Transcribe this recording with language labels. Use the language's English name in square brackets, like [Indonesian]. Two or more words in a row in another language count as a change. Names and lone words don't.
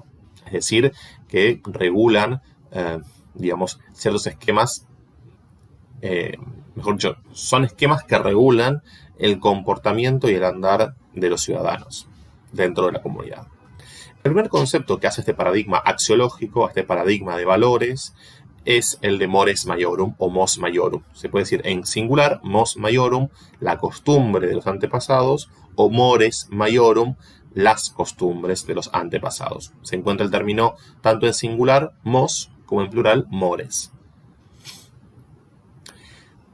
[Spanish] Es decir, que regulan, ciertos esquemas, mejor dicho, son esquemas que regulan el comportamiento y el andar de los ciudadanos dentro de la comunidad. El primer concepto que hace este paradigma axiológico, este paradigma de valores, es el de [Latin] mores maiorum [Spanish] o [Latin] mos maiorum. [Spanish] Se puede decir en singular, [Latin] mos maiorum, [Spanish] la costumbre de los antepasados, o [Latin] mores maiorum, [Spanish] las costumbres de los antepasados. Se encuentra el término tanto en singular, mos, como en plural, mores.